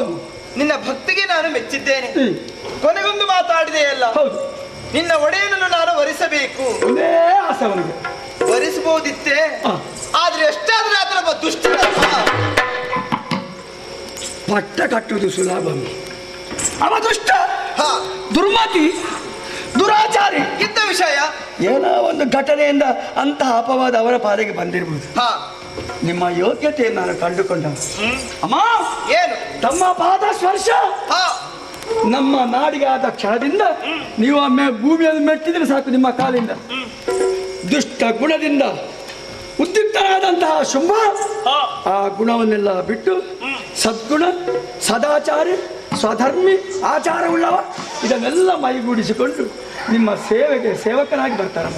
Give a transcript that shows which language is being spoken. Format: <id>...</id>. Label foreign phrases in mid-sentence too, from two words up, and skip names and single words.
<kn>ನಿನ್ನ ಭಕ್ತಿಗೆ ನಾನು ಮೆಚ್ಚಿದ್ದೇನೆ ಕೊನೆಗೊಂದು ಮಾತಾಡಿದೆ ಅಲ್ಲ ನಿನ್ನ ಒಡೆಯನನ್ನು ನಾನು ವರಿಸಬೇಕು ಆಸೆ ಅವನಿಗೆ ವರಿಸಬಹುದಿತ್ತೆ ಆದ್ರೆ ಎಷ್ಟಾದ್ರೂ ಆತರ ದುಷ್ಟ ಪಟ್ಟ ಕಟ್ಟುವುದು ಸುಲಭ ಅವ ದುಷ್ಟ ದುರ್ಮತಿ ದುರಾಚಾರಿ ಇದ್ದ ವಿಷಯ ಏನೋ ಒಂದು ಘಟನೆಯಿಂದ ಅಂತಹ ಅಪವಾದ ಅವರ ಪಾಲಿಗೆ ಬಂದಿರಬಹುದು ನಿಮ್ಮ ಯೋಗ್ಯತೆಯನ್ನು ನಾನು ಕಂಡುಕೊಂಡ ಅಮ್ಮ ಏನು ತಮ್ಮ ಪಾದ ಸ್ಪರ್ಶ ನಮ್ಮ ನಾಡಿಗೆ ಆದ ಕ್ಷಣದಿಂದ ನೀವು ಒಮ್ಮೆ ಭೂಮಿಯನ್ನು ಮೆಟ್ಟಿದ್ರೆ ಸಾಕು ನಿಮ್ಮ ಕಾಲಿಂದ ದುಷ್ಟ ಗುಣದಿಂದ ಉದ್ಯುಕ್ತನಾದಂತಹ ಶುಂಭ ಆ ಗುಣವನ್ನೆಲ್ಲ ಬಿಟ್ಟು ಸದ್ಗುಣ ಸದಾಚಾರಿ ಸ್ವಧರ್ಮಿ ಆಚಾರವುಳ್ಳವ ಇದನ್ನೆಲ್ಲ ಮೈಗೂಡಿಸಿಕೊಂಡು ನಿಮ್ಮ ಸೇವೆಗೆ ಸೇವಕನಾಗಿ ಬರ್ತಾರಮ್ಮ</kn>